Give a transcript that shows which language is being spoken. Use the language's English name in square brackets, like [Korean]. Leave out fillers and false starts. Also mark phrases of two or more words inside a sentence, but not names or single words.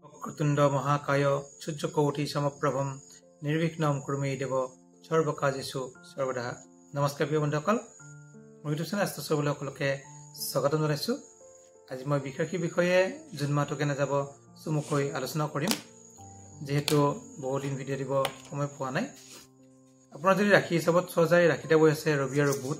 [Sanskrit] वक्रतुंड महाकाय सूर्यकोटि समप्रभम निर्विघ्नं कुरु देव सर्वकार्येषु सर्वदा। [Assamese] नमस्कार प्रिय बंधुসকল, মই ইউটিউব চেনেল আস্ত সকলে স্বাগতম জনাইছো। আজি মই বিশেষ বিষয়ে জুন মাহটো কেনে যাব চমুকৈ আলোচনা কৰিম, যেহেতু বহু দিন ভিডিও দিব সময় পোৱা নাই। আপোনাৰ যদি ৰাখি হিচাপত চোৱা যায়, ৰাখিতে বহি আছে ৰবি আৰু বুধ।